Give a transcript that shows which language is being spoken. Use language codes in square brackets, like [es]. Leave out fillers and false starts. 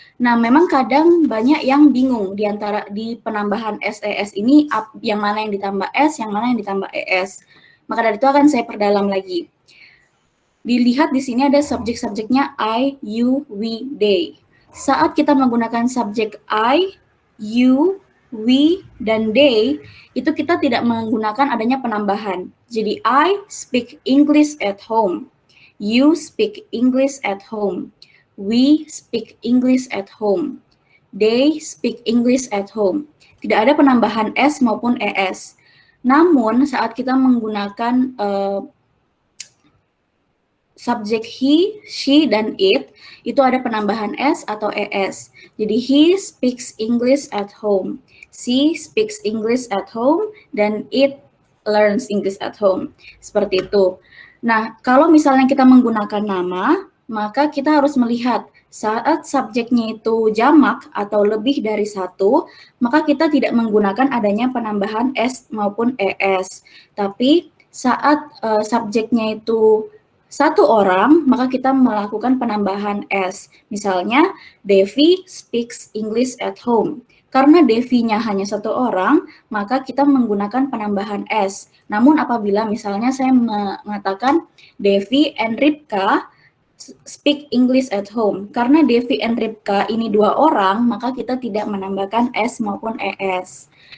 [id] Nah, memang kadang banyak yang bingung di penambahan ses ini yang mana yang ditambah s, yang mana yang ditambah es. Maka dari itu akan saya perdalam lagi. Dilihat di sini ada subjek-subjeknya I, you, we, they. Saat kita menggunakan subjek I, you, we, dan they, itu kita tidak menggunakan adanya penambahan. Jadi [en] I speak English at home. You speak English at home. We speak English at home. They speak English at home. [id] Tidak ada penambahan s maupun es. Namun saat kita menggunakan subjek he, she, dan it, itu ada penambahan s atau es. Jadi [en] he speaks English at home, she speaks English at home, dan it learns English at home. [id] Seperti itu. Nah, kalau misalnya kita menggunakan nama, maka kita harus melihat saat subjeknya itu jamak atau lebih dari 1, maka kita tidak menggunakan adanya penambahan s maupun es. Tapi saat subjeknya itu 1 orang, maka kita melakukan penambahan s. [en] Misalnya, Devi speaks English at home. [id] Karena Devi-nya hanya 1 orang, maka kita menggunakan penambahan s. Namun apabila misalnya saya mengatakan [en] Devi and Ripka speak English at home. [id] Karena Devi and Ripka ini 2 orang, maka kita tidak menambahkan s maupun es.